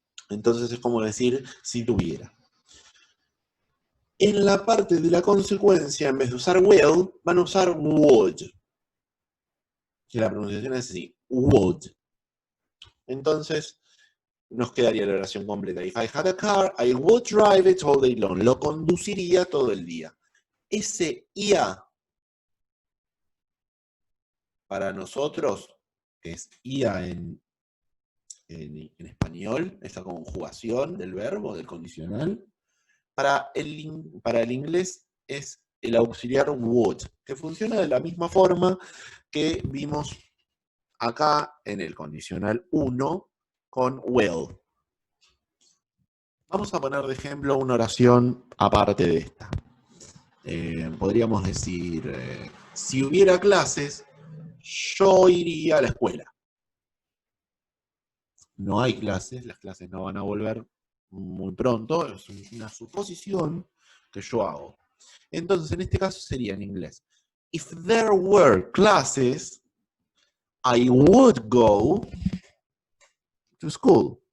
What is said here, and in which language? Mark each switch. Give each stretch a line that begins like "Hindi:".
Spanish: Entonces es como decir si tuviera. En la parte de la consecuencia, en vez de usar will, van a usar would. Que la pronunciación es así, would. Entonces, nos quedaría la oración completa.
English: If I had a car, I would drive it all day long.
Spanish: Lo conduciría todo el día. Ese IA para nosotros, que es IA en español, esa conjugación del verbo, del condicional, para el inglés es el auxiliar would, que funciona de la misma forma que vimos acá en el condicional 1 con will. Vamos a poner de ejemplo una oración aparte de esta. Podríamos decir, si hubiera clases, yo iría a la escuela. No hay clases, las clases no van a volver muy pronto, es una suposición que yo hago. Entonces, en este caso sería en inglés.
English: If there were classes, I would go to school.